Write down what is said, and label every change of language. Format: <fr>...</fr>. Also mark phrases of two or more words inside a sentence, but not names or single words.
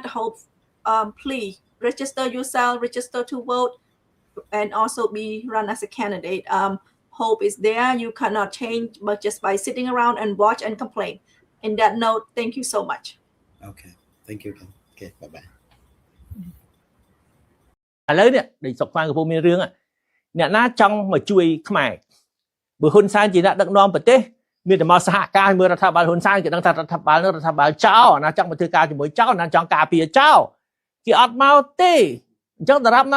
<en>Hope please register yourself, register to vote, and also be run as a candidate. Hope is there. You cannot change, but just by sitting around and watch and complain. In that note, thank you so much. Okay, thank you. Okay, bye bye.</en> <km>ឥឡូវនេះដូចសុកខ្វាងកំពុងមានរឿងអ្នកណាចង់មកជួយខ្មែរបើហ៊ុនសែនជាអ្នកដឹកនាំប្រទេសមានតែមកសហការមើលរដ្ឋាភិបាលហ៊ុនសែនគេដឹងថារដ្ឋាភិបាលនឹងរដ្ឋាភិបាលចោលណាចង់មកធ្វើការជាមួយចោលណាចង់ការពារចោលគេអត់មកទេអញ្ចឹងតារាប់ណា</km>